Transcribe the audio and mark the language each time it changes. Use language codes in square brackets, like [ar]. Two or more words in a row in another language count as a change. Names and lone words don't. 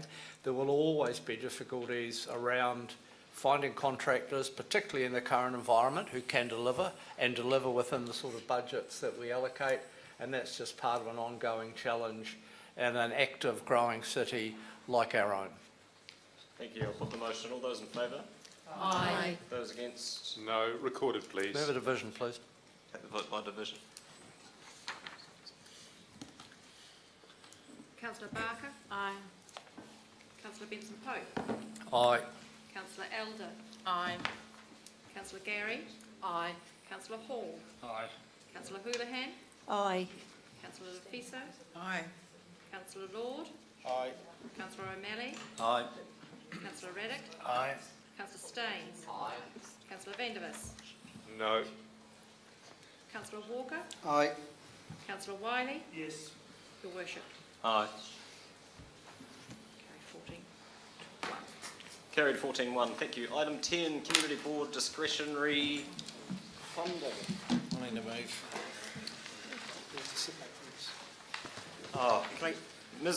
[en] There will always be difficulties around finding contractors, particularly in the current environment, who can deliver and deliver within the sort of budgets that we allocate, and that's just part of an ongoing challenge in an active, growing city like our own. Thank you. I'll put the motion. All those in favour? Aye. Those against? No. Recorded, please. Move a division, please. Take the vote by division. Councillor Barker? Aye. Councillor Benson-Pope? Aye. Councillor Elder? Aye. Councillor Gary? Aye. Councillor Hall? Aye. Councillor Houlihan? Aye. Councillor Lefiso? Aye. Councillor Lord? Aye. Councillor O'Malley? Aye. Councillor Raddick? Aye. Councillor Staines? Aye. Councillor Vandervis? No. Councillor Walker? Aye. Councillor Wiley? Yes. Your Worship. Aye. Carry 14. Carried 14-1. Thank you. Item 10, Community Board discretionary funding. I need to move. Oh, can I, Ms.